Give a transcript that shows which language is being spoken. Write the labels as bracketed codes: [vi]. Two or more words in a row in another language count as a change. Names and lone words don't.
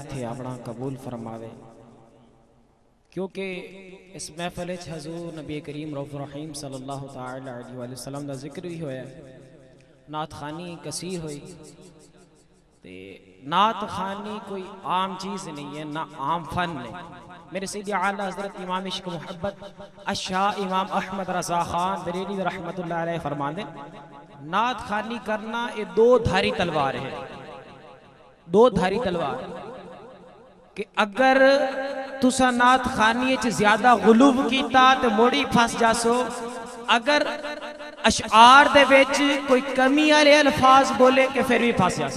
[pa] ایتھے اپنا قبول فرماوے، کیونکہ اس محفل حضور نبی کریم رؤف رحیم [ar] صلى الله تعالى عليه وسلم [pa] دا ذکر وی ہویا، نعت خوانی کثیر ہوئی. تے نعت خوانی کوئی عام چیز نہیں ہے، نا عام فن ہے. [ur] میرے سید اعلیٰ حضرت امام عشق محبت الشاہ امام احمد رضا خان بریلی [ar] رحمة الله عليه [ur] فرماتے، نعت خوانی کرنا یہ دو دھاری تلوار ہے. [pa] دو دھاری تلوار کہ اگر تساں نعت خوانی زیادہ غلو کیتا تو موڑی پھس جاسو، اگر اشعار دے وچ کوئی کمی والے الفاظ بولے کہ فیر وی پھس جاسو.